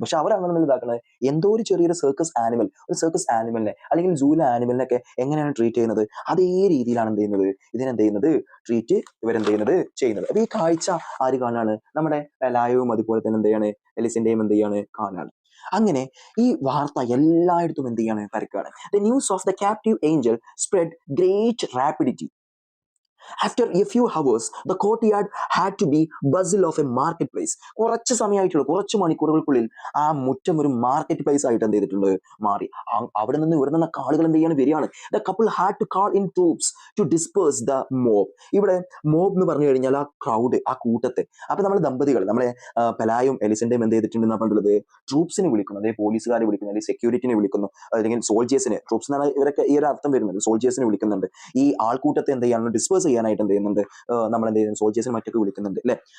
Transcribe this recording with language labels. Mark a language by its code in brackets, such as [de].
[ml] പക്ഷെ അവർ അങ്ങനെ ഇതാക്കുന്നത് എന്തോ ഒരു ചെറിയൊരു സർക്കസ് ആനിമലിനെ അല്ലെങ്കിൽ സൂല ആനിമലിനൊക്കെ എങ്ങനെയാണ് ട്രീറ്റ് ചെയ്യുന്നത്, അതേ രീതിയിലാണ് എന്ത് ചെയ്യുന്നത് ട്രീറ്റ് ചെയ്യുന്നത്. അപ്പൊ ഈ കാഴ്ച ആര് കാണാണ്? നമ്മുടെ ലായവും അതുപോലെ തന്നെ എലിസിന്റെയും കാണാണ്. അങ്ങനെ ഈ വാർത്ത എല്ലായിടത്തും പരക്കാണ്. [en] The news of the captive angel spread great rapidity. After a few hours, the courtyard had to be bustle of a marketplace. [ml] കുറച്ച് സമയമായിട്ടുള്ള കുറച്ച് മണിക്കൂറുകൾക്കുള്ളിൽ ആ മുറ്റം ഒരു മാർക്കറ്റ് പ്ലേസ് ആയിട്ട് എന്ത് ചെയ്തിട്ടുണ്ട് മാറി. അവിടെ നിന്ന് ഇവിടെ നിന്നൊക്കെ ആളുകൾ വരികയാണ്. [en] The couple had to call in troops to disperse the mob. [ml] ഇവിടെ മോബ് എന്ന് പറഞ്ഞു കഴിഞ്ഞാൽ ആ ക്രൗഡ്, ആ കൂട്ടത്തെ. അപ്പൊ നമ്മൾ ദമ്പതികൾ, നമ്മളെ പെലായും എലിസന്റെയും എന്ത് ചെയ്തിട്ടുണ്ടെന്ന് പറഞ്ഞിട്ടുള്ളത്, ട്രൂപ്സിനെ വിളിക്കുന്നു, അതായത് പോലീസുകാരെ വിളിക്കുന്നു, അല്ലെങ്കിൽ സെക്യൂരിറ്റിനെ വിളിക്കുന്നു, അല്ലെങ്കിൽ സോൾജേഴ്സിനെ. ട്രൂപ്സ് എന്നാണ് ഇവരൊക്കെ ഈ ഒരു അർത്ഥം വരുന്നത്. സോൾജേഴ്സിനെ വിളിക്കുന്നുണ്ട്. ഈ ആൾക്കൂട്ടത്തെ എന്ത് ചെയ്യാണ് ഡിസ്പേഴ്സ് ചെയ്യാനായിട്ട് എന്ത് ചെയ്യുന്നുണ്ട്, നമ്മൾ എന്ത് ചെയ്യുന്നത് സോൾജേഴ്സിനെ മറ്റൊക്കെ വിളിക്കുന്നുണ്ട് അല്ലെ.